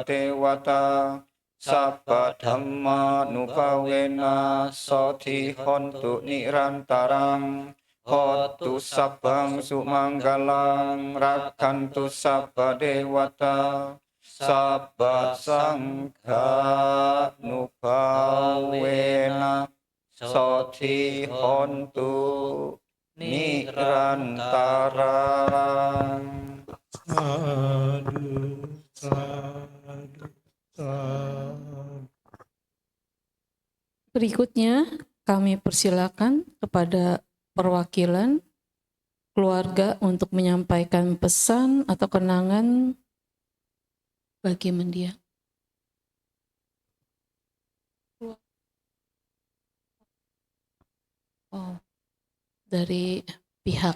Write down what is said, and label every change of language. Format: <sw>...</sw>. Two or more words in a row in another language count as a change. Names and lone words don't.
<pi>dewata sabba dhamma nupawena soti hontu nirantarang hotu sabbang sumanggalang rakantu sabba dewata sabba sangha nupawena soti hontu nirantarang. Sadu, sadu, sadu.</pi> <id>Berikutnya kami persilakan kepada perwakilan keluarga untuk menyampaikan pesan atau kenangan bagi mendiang. Oh, dari pihak.</id>